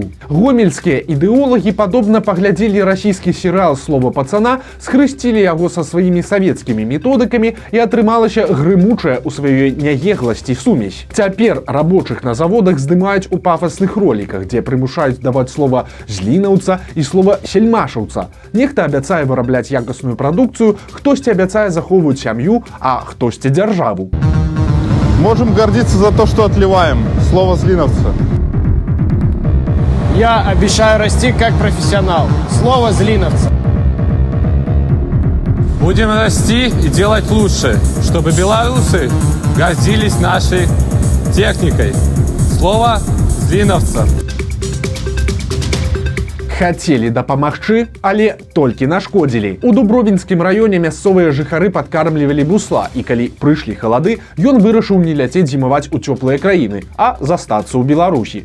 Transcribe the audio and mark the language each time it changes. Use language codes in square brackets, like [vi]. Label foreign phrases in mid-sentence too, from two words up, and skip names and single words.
[be] Гомельскія ідэолагі падобна паглядзелі расійскі серыял «Слова пацана», схрысцілі яго са сваімі савецкімі методыкамі і атрымалася грымучая ў сваёй няегласці сумесь. Цяпер рабочых на заводах здымаюць у пафасных роліках, дзе прымушаюць даваць слова «злінаўца» і слова «сельмашаўца». Нехта абяцае вырабляць якасную прадукцыю, хтосьці абяцае захоўваць сям'ю, а хтосьці дзяржаву. [ru] Можем гордиться за то, что отливаем. Слово злиновца. Я обещаю расти как профессионал. Слово злиновца. Будем расти и делать лучше, чтобы белорусы гордились нашей техникой. Слово злиновца. [be] Хацелі дапамагчы, але толькі нашкодзілі. У Дубровінскім раёне мясцовыя жыхары падкармлівалі бусла, і калі прыйшлі халады, ён вырашыў не ляцець зімаваць у цёплыя краіны, а застацца ў Беларусі.